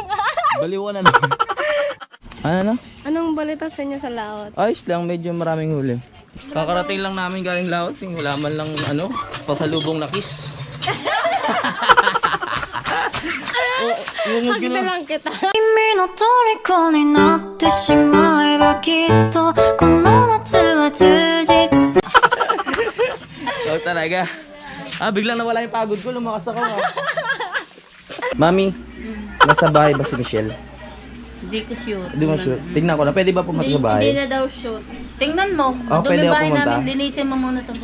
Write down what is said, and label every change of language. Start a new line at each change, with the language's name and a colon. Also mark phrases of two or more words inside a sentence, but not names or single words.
Filipino: Baliw ka na naman. Ano? Anong balita sa inyo sa laot? Ayos lang, medyo maraming huli. Kakarating lang namin galing laot. Wala man lang pasalubong na kiss. Hug na lang kita.
Japanese: 君の虜になってしまえばきっとこの夏は充実する
Filipino: Ikaw talaga. Biglang nawala yung pagod ko. Lumakas ako. Mami, nasa bahay ba si Michelle? Hindi ko shoot. Hindi mo sure. Tingnan ko na. Pwede ba pumunta sa Hindi bahay? na daw shoot. Tingnan mo. Oh, Doon pwede yung ako bahay pumunta? namin. Linisin mo muna ito.